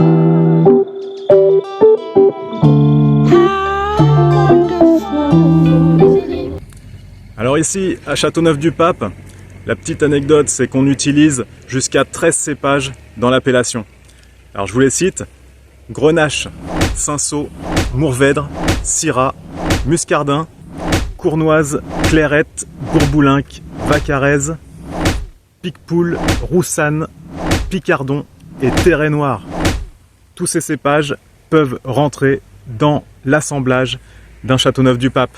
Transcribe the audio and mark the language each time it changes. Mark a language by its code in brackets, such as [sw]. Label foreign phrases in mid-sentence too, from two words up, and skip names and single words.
[en] How wonderful. [fr] ici, à Châteauneuf-du-Pape, la petite anecdote, c'est qu'on utilise jusqu'à 13 cépages dans l'appellation. Alors je vous les cite: Grenache, Cinsault, Mourvèdre, Syrah, Muscardin, Cournoise, Clairette, Bourboulinque, Vaccarez, Picpoul, Roussanne, Picardon et Terret Noir. Tous ces cépages peuvent rentrer dans l'assemblage d'un Châteauneuf-du-Pape.